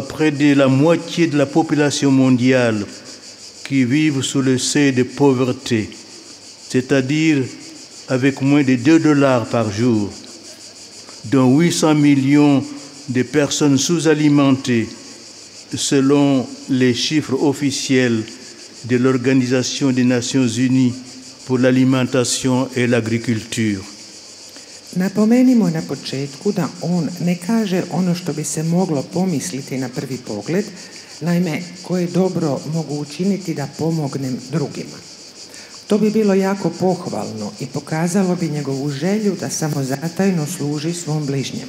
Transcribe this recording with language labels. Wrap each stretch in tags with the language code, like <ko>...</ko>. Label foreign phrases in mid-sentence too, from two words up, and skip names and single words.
<fr>près de la moitié de la population mondiale, qui vivent sous le seuil de pauvreté, c'est-à-dire avec moins de $2 par jour, dont 800 millions de personnes sous-alimentées, selon les chiffres officiels de l'Organisation des Nations Unies pour l'alimentation et l'agriculture.</fr> <hr>Napomenimo na početku da on ne kaže ono što bi se moglo pomisliti na prvi pogled, naime, koje dobro mogu učiniti da pomognem drugima. To bi bilo jako pohvalno i pokazalo bi njegovu želju da samozatajno služi svom bližnjemu.</hr>